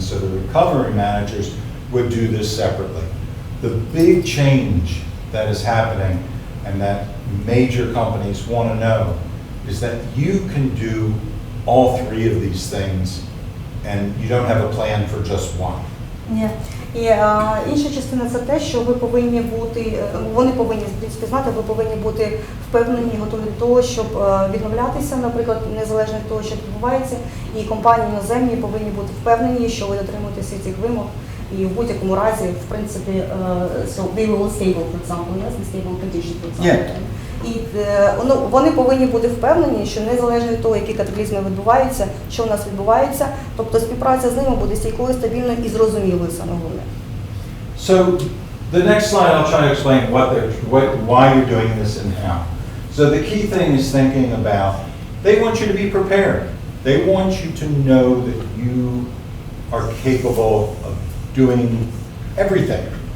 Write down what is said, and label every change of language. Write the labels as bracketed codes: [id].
[en] So the recovery managers would do this separately. The big change that is happening and that major companies want to know is that you can do all three of these things and you don't have a plan for just one. Yeah. [uk] І інша частина – це те, що ви повинні бути, вони повинні знати, ви повинні бути впевнені, готові до того, щоб відновлятися, наприклад, незалежно від того, що відбувається, і компанії іноземні повинні бути впевнені, що ви дотримуєтеся цих вимог, і в будь-якому разі, в принципі, [en] so they will stable, for example, yes, the stable condition, for example. Yeah. [uk] І вони повинні бути впевнені, що незалежно від того, які катаклізми відбуваються, що у нас відбувається, тобто співпраця з ними буде стійкою, стабільною і зрозумілою, саме головне. [en] So the next slide, I'll try to explain why you're doing this and how. So the key thing is thinking about, they want you to be prepared. They want you to know that you are capable of doing everything.